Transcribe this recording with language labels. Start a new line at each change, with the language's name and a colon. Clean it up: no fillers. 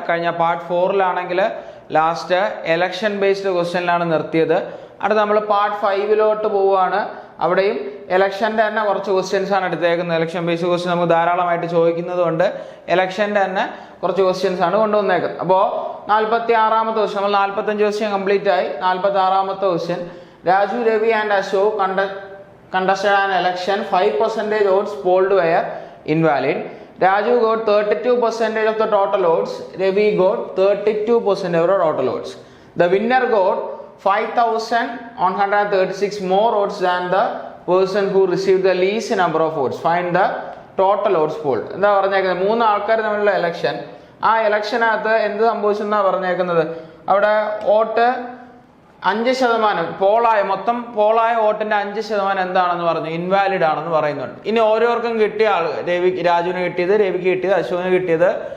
Malayalam: കഴിഞ്ഞ part 4-ലാണെങ്കിൽ last election based ക്വസ്റ്റ്യനിലാണ് നിർത്തിയത്. അടുത്ത് നമ്മൾ പാർട്ട് 5-ലോട്ട് പോവുകയാണ്. അവിടെയും എലക്ഷൻ്റെ തന്നെ കുറച്ച് ക്വസ്റ്റ്യൻസ് ആണ് എടുത്തേക്കുന്നത്. എലക്ഷൻ ബേസ്ഡ് ക്വസ്റ്റ്യൻ നമുക്ക് ധാരാളമായിട്ട് ചോദിക്കുന്നത് കൊണ്ട് എലക്ഷൻ്റെ തന്നെ കുറച്ച് ക്വസ്റ്റ്യൻസ് ആണ് കൊണ്ടുവന്നേക്കുന്നത്. അപ്പോൾ 46-ാമത്തെ ക്വസ്റ്റ്യൻ, നമ്മൾ 45 ക്വസ്റ്റ്യൻ കംപ്ലീറ്റ് ആയി. 46-ാമത്തെ question,
English: Raju, Ravi and Ashok contested an election. 5% votes polled were invalid. Raju got 32% of the total votes. Ravi got 32% of the total votes. The winner got 5,136 more votes than the person who received the least number of votes. Find the total votes polled.
Malayalam: എന്താ പറഞ്ഞേക്കുന്നത്? 3 ആൾക്കാർ തമ്മിലുള്ള election. ആ ഇലക്ഷനകത്ത് എന്ത് സംഭവിച്ചെന്നാണ് പറഞ്ഞേക്കുന്നത്? അവിടെ vote 5% പോളായ മൊത്തം പോളായ വോട്ടിന്റെ 5% എന്താണെന്ന് പറഞ്ഞു? ഇൻവാലിഡ് ആണെന്ന് പറയുന്നുണ്ട്. ഇനി ഓരോർക്കും കിട്ടിയ ആൾ, രാജുവിന് കിട്ടിയത്, രവിക്ക് കിട്ടിയത്, അശോകന് കിട്ടിയത്.